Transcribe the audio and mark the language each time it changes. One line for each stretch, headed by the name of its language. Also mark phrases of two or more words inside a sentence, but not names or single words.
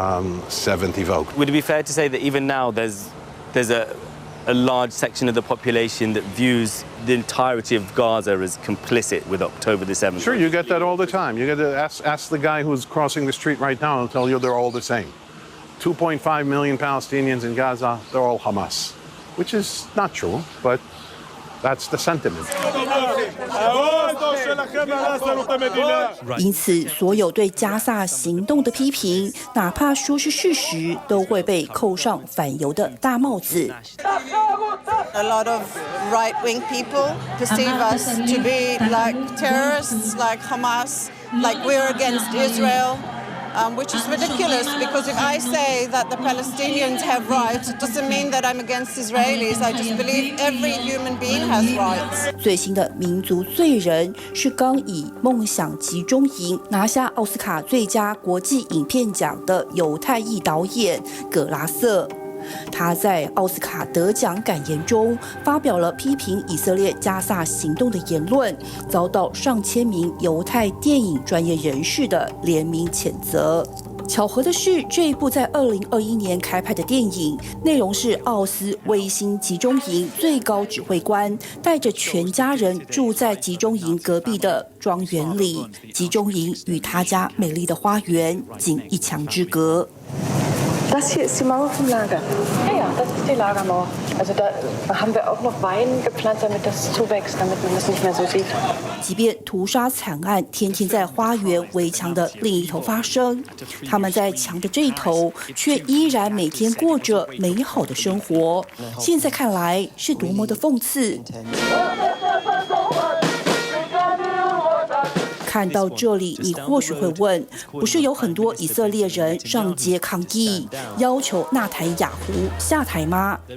English: Would it be fair to say that even now there's a a large section of the population that views the entirety of Gaza as complicit with October the 7th. Sure, you get that all the time. You get to ask the guy who's crossing the street right now, he'll tell you they're all the same. 2.5 million Palestinians in Gaza, they're all Hamas, which is not true, but that's the sentiment.
Chinese: 因此，所有对加萨行动的批评，哪怕说是事实，都会被扣上反犹的大帽子。
English: A lot of right-wing people perceive us to be like terrorists, like Hamas, like we're against Israel. Which is ridiculous because if I say that the Palestinians have rights, it doesn't mean that I'm against Israelis. I just believe every human being has rights.
Chinese: 最新的民族罪人是刚以《梦想集中营》拿下奥斯卡最佳国际影片奖的犹太裔导演葛拉瑟。他在奥斯卡得奖感言中发表了批评以色列加萨行动的言论，遭到上千名犹太电影专业人士的联名谴责。巧合的是，这一部在2021年开拍的电影，内容是奥斯威辛集中营最高指挥官带着全家人住在集中营隔壁的庄园里，集中营与他家美丽的花园仅一墙之隔。
German: Das hier ist die Mauer vom Lager. Ja, das ist die Lagermauer. Also da haben wir auch noch Wein gepflanzt, damit das zuwächst, damit man das nicht mehr so sieht.
Chinese: 即便屠杀惨案天天在花园围墙的另一头发生，他们在墙的这一头却依然每天过着美好的生活。现在看来是多么的讽刺。看到这里，你或许会问：不是有很多以色列人上街抗议，要求纳坦雅胡下台吗？